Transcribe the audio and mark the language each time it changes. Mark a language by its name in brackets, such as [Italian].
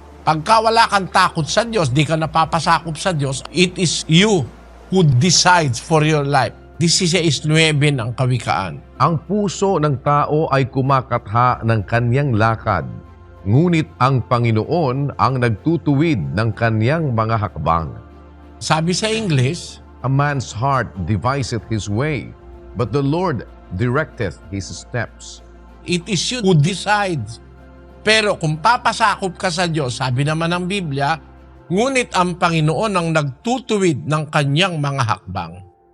[Filipino] Pagka wala kang takot sa Diyos, di ka napapasakop sa Diyos, [English] it is you who decides for your life. This is 9 ng Kawikaan. [Filipino] Ang puso ng tao ay kumakatha ng kanyang lakad, ngunit ang Panginoon ang nagtutuwid ng kanyang mga hakbang. Sabi sa English, [English] A man's heart deviseth his way, but the Lord directeth his steps. it is you who decides. [Filipino] Pero kung papasakop ka sa Diyos, sabi naman ng Biblia, ngunit ang Panginoon ang nagtutuwid ng kanyang mga hakbang.